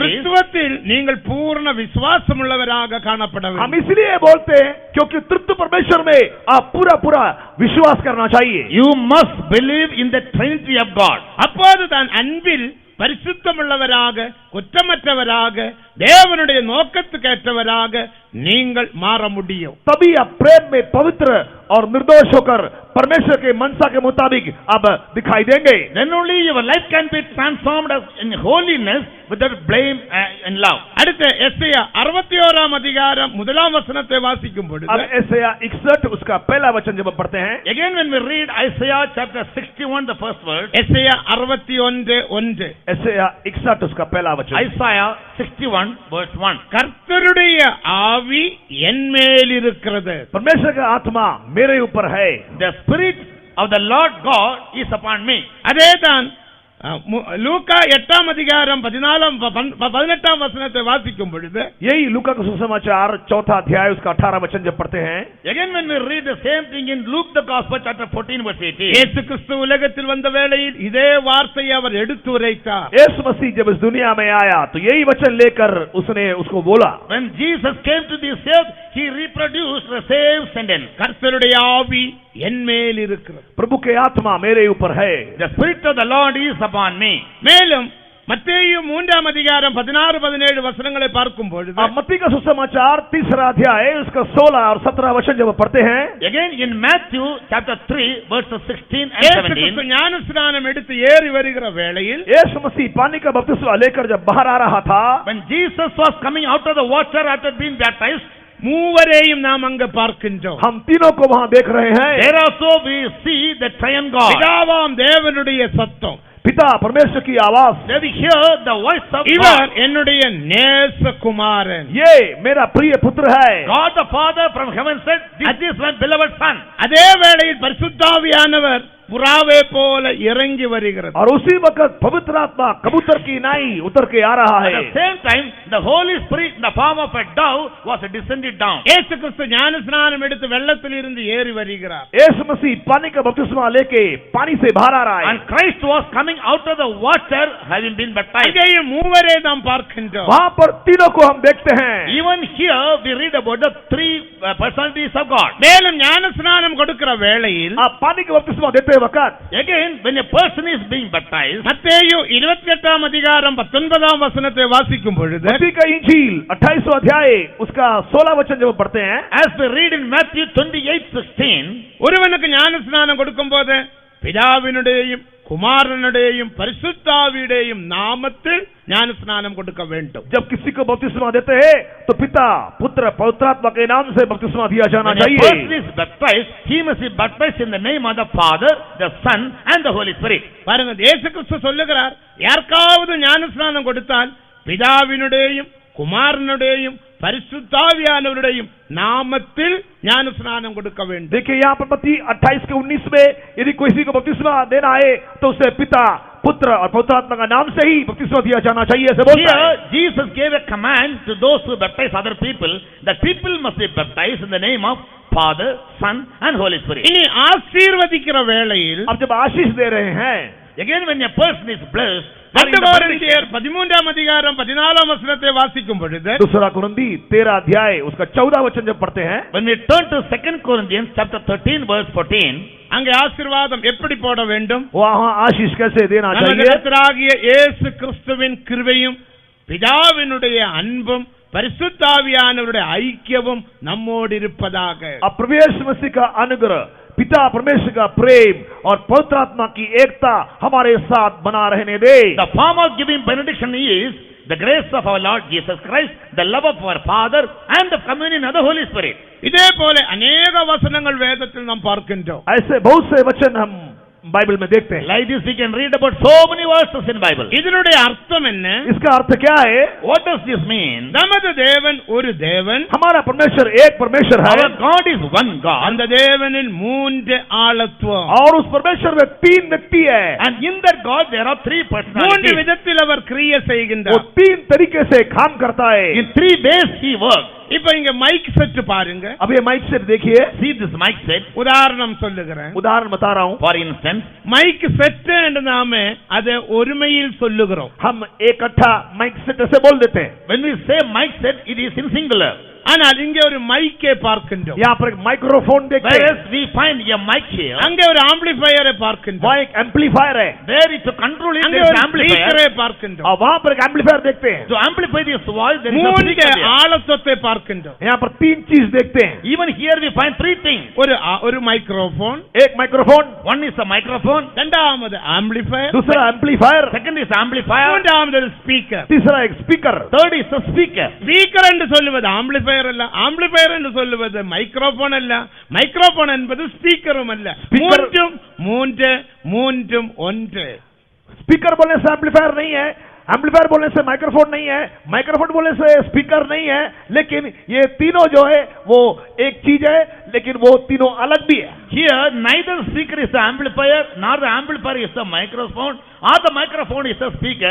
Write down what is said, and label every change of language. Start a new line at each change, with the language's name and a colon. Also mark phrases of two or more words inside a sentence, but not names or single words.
Tamil: கிறிஸ்துவத்தில் நீங்கள் பூர்ண விசுவாசம் உள்ளவராக காணப்பட
Hindi: हम
Tamil: வேண்டும்.
Hindi: इसलिए बोलते हैं क्योंकि तृतीय परमेश्वर में आप पूरा पूरा विश्वास करना चाहिए.
English: You must believe in the Trinity of God.
Tamil: அப்போதுதான் அன்பில் பரிசுத்தமுள்ளவராக குற்றமற்றவராக தேவனுடைய நோக்கத்துக்கு ஏற்றவராக நீங்கள் மாற முடியும்.
Hindi: तभी आप प्रेम में पवित्र और निर्दोष होकर परमेश्वर के मनसा के मुताबिक अब दिखाई देंगे.
English: Then only your life can be transformed in holiness without blame and love.
Tamil: அடுத்து எஸ்ஐயா 61 அதிகாரம் 1 வசனத்தை வாசிக்கும் பொழுது
Hindi: अब यशायाह 61 उसका पहला वचन जब पढ़ते हैं,
English: Again when we read Isaiah chapter 61, the first verse,
Tamil: எஸ்ஐயா 61:1
Hindi: यशायाह 61 उसका पहला वचन.
English: Isaiah 61 verse 1.
Tamil: கர்த்தருடைய ஆவி என்மேல் இருக்கிறது.
Hindi: परमेश्वर का आत्मा मेरे ऊपर है.
English: The Spirit of the Lord God is upon me.
Tamil: அதேதான் லூக்கா 8 அதிகாரம் 18 வசனத்தை வாசிக்கும் பொழுது
Hindi: यही लूका का सुसमाचार 4 अध्याय उसका 18 वचन जब पढ़ते हैं,
English: Again when we read the same thing in Luke the Gospel chapter 14 verse 18.
Tamil: இயேசு கிறிஸ்து உலகத்தில் வந்த வேளையில் இதே வார்த்தையை அவர் எடுத்து உரைத்தார்.
Hindi: यीशु मसीह जब इस दुनिया में आया तो यही वचन लेकर उसने उसको बोला.
English: When Jesus came to this earth, he reproduced the same sentence.
Tamil: கர்த்தருடைய ஆவி என்மேல் இருக்கிறது.
Hindi: प्रभु के आत्मा मेरे ऊपर है.
English: The Spirit of the Lord is upon me.
Tamil: மேலும் மத்தேயு 3 அதிகாரம் 16-17 வசனங்களை பார்க்கும் பொழுது
Hindi: अब मत्ती का सुसमाचार 3 अध्याय उसका 16 और 17 वचन जब पढ़ते हैं,
English: Again in Matthew chapter 3 verses 16 and
Tamil: இயேசு
English: 17.
Tamil: கிறிஸ்து ஞானஸ்நானம் எடுத்து ஏறி வருகிற வேளையில்
Hindi: यीशु मसीह पानी का बपतिस्मा लेकर जब बाहर आ रहा था,
English: When Jesus was coming out of the water after being baptized,
Tamil: மூவரையும் நாம் அங்க பார்க்கின்றோம்.
Hindi: हम तीनों को वहां देख रहे हैं.
English: there also we see the triune God.
Tamil: பிதாவாம் தேவனுடைய சத்தம்,
Hindi: पिता परमेश्वर की आवाज,
English: There we hear the voice of
Tamil: இவர்
English: God.
Tamil: என்னுடைய நேசகுமாரன்.
Hindi: ये मेरा प्रिय पुत्र है.
English: God the Father from heaven said, This is my beloved Son.
Tamil: அதே வேளையில் பரிசுத்தாவியானவர் புறாவே போல இறங்கி வருகிறது.
Hindi: और उसी वक्त पवित्र आत्मा कबूतर की नाई उतर के आ रहा
English: At
Hindi: है.
English: the same time, the Holy Spirit in the form of a dove was descended down.
Tamil: இயேசு கிறிஸ்து ஞானஸ்நானம் எடுத்து வெள்ளத்தில் இருந்து ஏறி வருகிறார்.
Hindi: यीशु मसीह पानी का बपतिस्मा लेके पानी से बाहर आ रहा है.
English: And Christ was coming out of the water having been baptized.
Tamil: அங்கேயும் மூவரை நாம் பார்க்கின்றோம்.
Hindi: वहां पर तीनों को हम देखते हैं.
English: Even here we read about the three personalities of God.
Tamil: மேலும் ஞானஸ்நானம் கொடுக்கிற வேளையில்
Hindi: आप पानी का बपतिस्मा देते वक्त
English: Again, when a person is being baptized,
Tamil: மத்தேயு 28 அதிகாரம் 19 வசனத்தை வாசிக்கும் பொழுது
Hindi: मत्ती का इंजील 28वां अध्याय उसका 16 वचन जब पढ़ते हैं,
English: as we read in Matthew 28:16,
Tamil: ஒருவனுக்கு ஞானஸ்நானம் கொடுக்கும்போது பிதாவினுடையும் குமாரனுடையும் பரிசுத்தாவியுடையும் நாமத்தில் ஞானஸ்நானம் கொடுக்க வேண்டும்.
Hindi: जब किसी को बपतिस्मा देते हैं तो पिता पुत्र पवित्र आत्मा के नाम से बपतिस्मा दिया जाना
English: when a
Hindi: चाहिए.
English: person is baptized, he must be baptized in the name of the Father, the Son, and the Holy Spirit.
Tamil: பாருங்க, இயேசு கிறிஸ்து சொல்லுகிறார், யாருக்காவது ஞானஸ்நானம் கொடுத்தால் பிதாவினுடையும் குமாரனுடையும் பரிசுத்தாவியானவருடையும் நாமத்தில் ஞானஸ்நானம் கொடுக்க வேண்டும்.
Hindi: देखिए यहाँ पर मत्ती 28 के 19 में यदि किसी को बपतिस्मा देना है तो उसे पिता पुत्र और पवित्र आत्मा का नाम से ही बपतिस्मा दिया जाना चाहिए, ऐसे बोलता है.
English: Here, Jesus gave a command to those who baptize other people that people must be baptized in the name of Father, Son, and Holy Spirit.
Tamil: இனி ஆசீர்வதிக்கிற வேளையில்
Hindi: अब जब आशीष दे रहे हैं,
English: Again, when a person is blessed, or in 2 the
Tamil: கொரிந்தியர் 13 அதிகாரம் 14 வசனத்தை வாசிக்கும் பொழுது
Hindi: दूसरा कुरिन्दी 13 अध्याय उसका 14 वचन जब पढ़ते हैं,
English: when we turn to 2 Corinthians chapter 13 verse 14,
Tamil: அங்கே ஆசீர்வாதம் எப்படி போட வேண்டும்?
Hindi: वहाँ आशीष कैसे देना
Tamil: நமது
Hindi: चाहिए.
Tamil: கர்த்தராகிய இயேசு கிறிஸ்துவின் கிருபையும் பிதாவினுடைய அன்பும் பரிசுத்தாவியானவருடைய ஐக்கியமும் நம்மோடு இருப்பதாக.
Hindi: अब प्रभु मसीह का अनुग्रह, पिता परमेश्वर का प्रेम और पवित्र आत्मा की एकता हमारे साथ बना रहने दे.
English: the form of giving benediction is the grace of our Lord Jesus Christ, the love of our Father, and the communion of the Holy Spirit.
Tamil: இதே போல அநேக வசனங்கள் வேதத்தில் நாம் பார்க்கின்றோம்.
Hindi: ऐसे बहुत से वचन हम बाइबल में देखते हैं।
English: Like this we can read about so many verses in Bible.
Tamil: இதனுடைய அர்த்தம் என்ன?
Hindi: इसका अर्थ क्या है?
English: What does this mean?
Tamil: நமது தேவன் ஒரு தேவன்,
Hindi: हमारा परमेश्वर एक परमेश्वर है
English: Our God is one God.
Tamil: அந்த தேவனில் மூன்று ஆளத்துவம்,
Hindi: और उस परमेश्वर में 3 व्यक्ति है।
English: And in that God there are three
Tamil: மூன்று
English: personalities.
Tamil: விதத்தில் அவர் கிரியை
Hindi: वो
Tamil: செய்கின்றார்.
Hindi: 3 तरीके से काम करता है।
English: In three ways he works.
Tamil: இப்ப இங்க
English: mic set
Tamil: பாருங்க.
Hindi: अब ये
English: mic set
Hindi: देखिए,
English: See this mic set.
Tamil: உதாரணம் சொல்லுகிறேன்.
Hindi: उदाहरण बता रहा हूँ।
English: For instance, mic set
Tamil: என்று நாம அதை ஒருமையில் சொல்லுகிறோம்.
Hindi: हम इकट्ठा
English: mic set
Hindi: ऐसे बोल देते हैं।
English: when we say mic set, it is in singular.
Tamil: ஆனால் இங்கே ஒரு மைக்கை பார்க்கின்றோம்.
Hindi: यहाँ पर एक माइक्रोफोन देखते हैं,
English: Whereas we find a mic here.
Tamil: அங்கே ஒரு ஆம்பிளிஃபையரை பார்க்கின்றோம்.
Hindi: वहाँ एक एम्पलीफायर है
English: There is to control it,
Tamil: அங்கே
English: there is
Tamil: ஒரு
English: amplifier.
Tamil: ஸ்பீக்கரை பார்க்கின்றோம்.
Hindi: और वहाँ पर एक एम्पलीफायर देखते हैं।
English: To amplify this voice, there is a
Tamil: மூன்று
English: speaker there.
Tamil: ஆளத்துவத்தை பார்க்கின்றோம்.
Hindi: यहाँ पर 3 चीज देखते हैं।
English: Even here we find three things.
Tamil: ஒரு மைக்ரோஃபோன்,
Hindi: एक माइक्रोफोन,
English: One is a microphone,
Tamil: இரண்டாவது ஆம்பிளிஃபையர்,
Hindi: दूसरा एम्पलीफायर,
English: second is amplifier,
Tamil: மூன்றாவது ஸ்பீக்கர்.
Hindi: तीसरा एक स्पीकर।
English: third is a speaker.
Tamil: ஸ்பீக்கர் என்று சொல்லுவது ஆம்பிளிஃபையர் அல்ல, ஆம்பிளிஃபையர் என்று சொல்லுவது மைக்ரோஃபோன் அல்ல, மைக்ரோஃபோன் என்பது ஸ்பீக்கரும் அல்ல.
English: Speaker-
Tamil: மூன்றும் ஒன்று.
Hindi: स्पीकर बोलने से एम्पलीफायर नहीं है, एम्पलीफायर बोलने से माइक्रोफोन नहीं है, माइक्रोफोन बोलने से स्पीकर नहीं है, लेकिन ये तीनों जो है वो एक चीज है, लेकिन वो तीनों अलग भी है।
English: Here neither speaker is the amplifier, nor the amplifier is the microphone, or the microphone is the speaker.